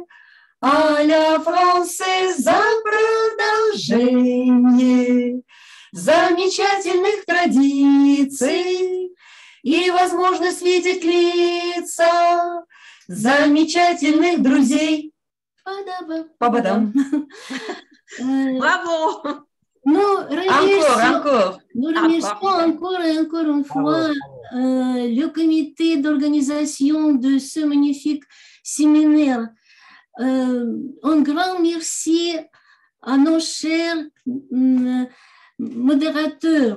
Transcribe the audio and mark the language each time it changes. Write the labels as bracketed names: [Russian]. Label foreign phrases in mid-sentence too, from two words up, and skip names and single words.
[Russian] А ля Франсе за продолжение замечательных традиций и возможность видеть лица замечательных друзей. Па-ба-дам. [French] Bravo. Nous remercions encore et encore une fois le comité d'organisation de ce magnifique séminaire. Un grand merci à nos chers modérateurs.